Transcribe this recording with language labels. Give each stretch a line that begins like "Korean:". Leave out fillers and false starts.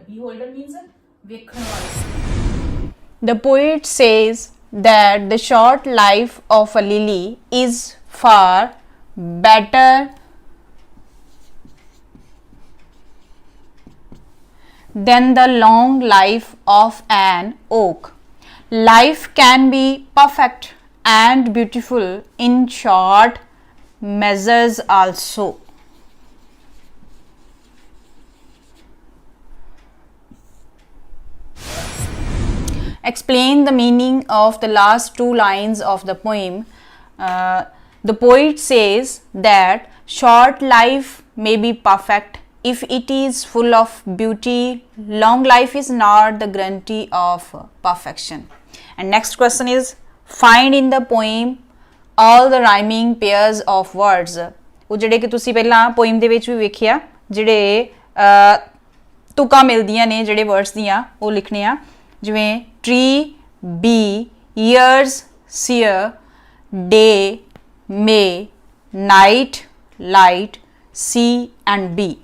English: Beholder means
Punjabi: ਵੇਖਣ ਵਾਲਾ.
English: The poet says that the short life of a lily is far better than the long life of an oak. Life can be perfect and beautiful in short measures also. Explain the meaning of the last two lines of the poem. The poet says that short life may be perfect if it is full of beauty. Long life is not the guarantee of perfection. And next question is, find in the poem all the rhyming pairs of words.
Punjabi: ਉਹ ਜਿਹੜੇ ਕਿ ਤੁਸੀਂ ਪਹਿਲਾਂ poem ਦੇ ਵਿੱਚ ਵੀ ਵੇਖਿਆ, ਜਿਹੜੇ ਤੁਕਾਂ ਮਿਲਦੀਆਂ ਨੇ ਜਿਹੜੇ ਵਰਡਸ ਦੀਆਂ ਉਹ ਲਿਖਣੇ ਆ, ਜਿਵੇਂ
English: tree, bee, years, seer, day, may, night, light, sea and bee.